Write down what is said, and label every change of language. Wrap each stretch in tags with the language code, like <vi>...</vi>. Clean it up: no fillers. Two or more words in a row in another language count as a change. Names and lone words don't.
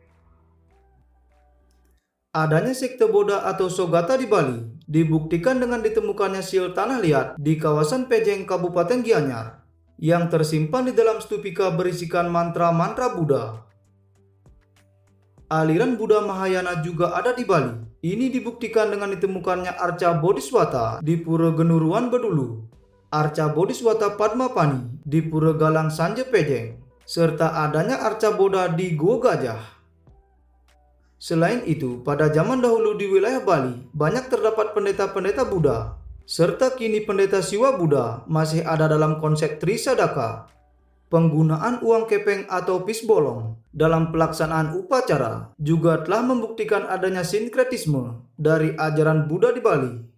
<id>Adanya sekte Boda atau Sogata di Bali dibuktikan dengan ditemukannya sil tanah liat di kawasan Pejeng, Kabupaten Gianyar, yang tersimpan di dalam stupika berisikan mantra-mantra Buddha. Aliran Buddha Mahayana juga ada di Bali. Ini dibuktikan dengan ditemukannya arca Bodhiswata di Pura Genuruan Bedulu, arca Bodhiswata Padmapani di Pura Galang Sanje Pejeng, serta adanya arca Boda di Gua Gajah. Selain itu, pada zaman dahulu di wilayah Bali banyak terdapat pendeta-pendeta Buddha, serta kini pendeta Siwa Buddha masih ada dalam konsep Trisadaka. Penggunaan uang kepeng atau pisbolong dalam pelaksanaan upacara juga telah membuktikan adanya sinkretisme dari ajaran Buddha di Bali.</id>